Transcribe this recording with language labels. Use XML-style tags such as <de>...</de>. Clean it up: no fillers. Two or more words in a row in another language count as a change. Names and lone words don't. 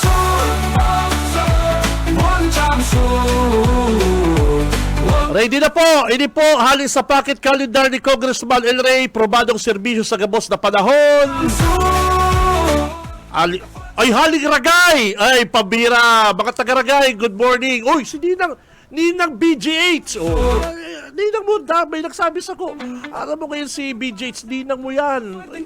<tl>Ready na po.</tl> <bik>Ini po hali sa</bik> <en>pocket calendar</en> <bik>ni Congressman El Rey, probadong serbisyo sa gabos na panahon. Ay, haling Ragay! Ay, pabira! Mga taga-Ragay,</bik> <en>good morning!</en> <tl>Uy, si Ninang BGH! Ninang mo, may nagsabi sa ko. Alam mo ngayon si BGH, Ninang mo yan.</tl>